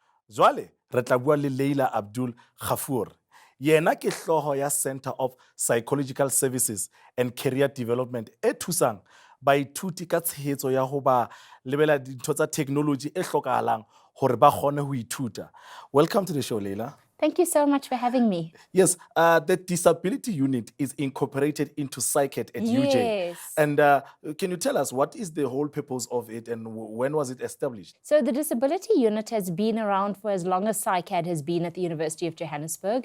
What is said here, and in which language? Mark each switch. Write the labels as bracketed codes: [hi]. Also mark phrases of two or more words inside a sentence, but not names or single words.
[st] Jwale re tla bua le Leila Abdul Ghafoor. Yena ke hloho ya Center of Psychological Services and Career Development e thusang baithuti ka tshehetso ya ho ba lebela dintho tsa technology e hlokahalang hore ba kgone ho ithuta. [en] Welcome to the show, Leila. Thank you so much for having me. Yes, the disability unit is incorporated into PsyCAT at UJ. Yes. And can you tell us what is the whole purpose of it and when was it established? So the disability unit has been around for as long as PsyCAT has been at the University of Johannesburg.